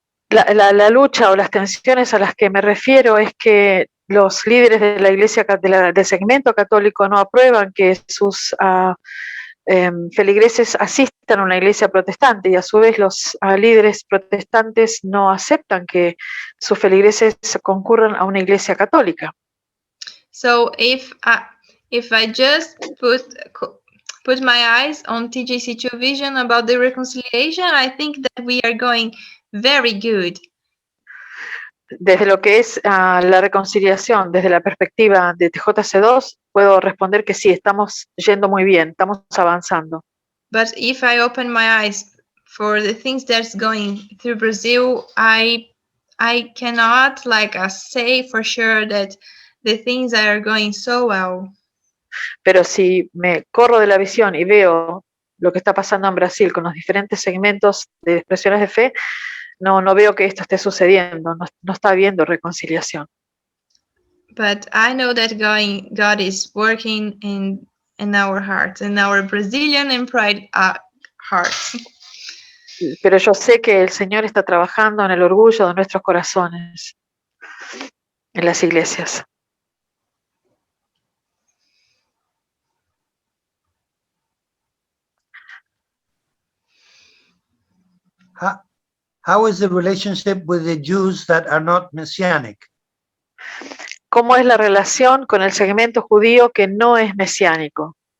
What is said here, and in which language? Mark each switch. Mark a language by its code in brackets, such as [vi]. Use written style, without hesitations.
[es] La lucha o las tensiones a las que me refiero es que los líderes de la iglesia del segmento católico no aprueban que sus feligreses asistan a una iglesia protestante y a su vez los líderes protestantes no aceptan que sus feligreses concurran a una iglesia católica. [en] So if I just put my eyes on TJC2 vision about the reconciliation, I think that we are going very good. [es] Desde lo que es la reconciliación, desde la perspectiva de TJC2, puedo responder que sí, estamos yendo muy bien, estamos avanzando. [en] But if I open my eyes for the things that's going through Brazil, I cannot say for sure that the things are going so well. [es] Pero si me corro de la visión y veo lo que está pasando en Brasil con los diferentes segmentos de expresiones de fe, no veo que esto esté sucediendo, no está habiendo reconciliación. [en] But I know that God is working in our hearts, in our Brazilian and pride hearts. [es] Pero yo sé que el Señor está trabajando en el orgullo de nuestros corazones, en las iglesias. [en] How is the relationship with the Jews that are not messianic? [es] ¿Cómo es la relación con el segmento judío que no es mesiánico?